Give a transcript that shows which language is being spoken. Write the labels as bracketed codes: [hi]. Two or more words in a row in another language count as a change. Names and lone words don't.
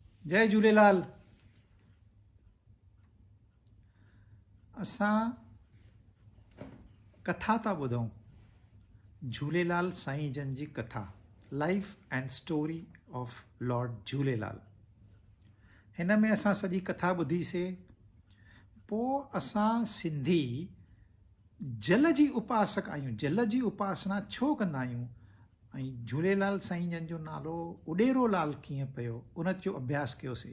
[sd] जय झूलेलाल। असां कथा था ॿुधूं, झूलेलाल साईं जन जी कथा, [en] life and story of Lord Jhulelal. [sd] हिन में असां सॼी कथा ॿुधीसीं। पोइ असां सिंधी जल जी उपासक आहियूं। जल जी उपासना छो कंदा आहियूं ऐं झूलेलाल साईं जन जो नालो उॾेरो लाल कीअं पियो, उन जो अभ्यास कयोसीं।